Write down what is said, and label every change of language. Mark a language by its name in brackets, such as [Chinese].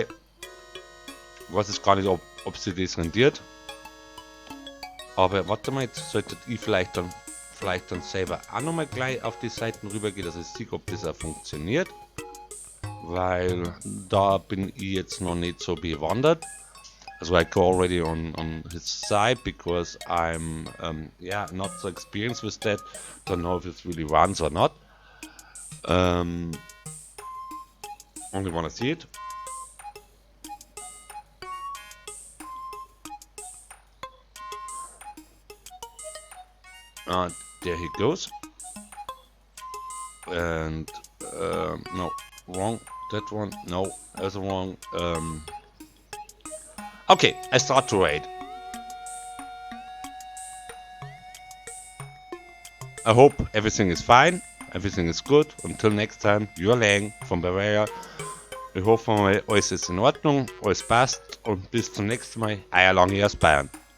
[German] Ich weiß jetzt gar nicht, ob sie das rendiert. Aber warte mal, jetzt solltet ihr vielleicht dann selber auch nochmal gleich auf die Seiten rübergehen, dass ich sehe, ob das auch funktioniert. Weil da bin ich jetzt noch nicht so bewandert. [English] Also I go already on his side because I'm not so experienced with that. Don't know if it really runs or not. Only wanna see it. There he goes. And no, wrong. That one, no, that's wrong. Okay, I start to raid. I hope everything is fine, everything is good. Until next time, you're Lang von Bavaria. [German] Ich hoffe mal, alles ist in Ordnung, alles passt und bis zum nächsten Mal. Euer Lang aus Bayern.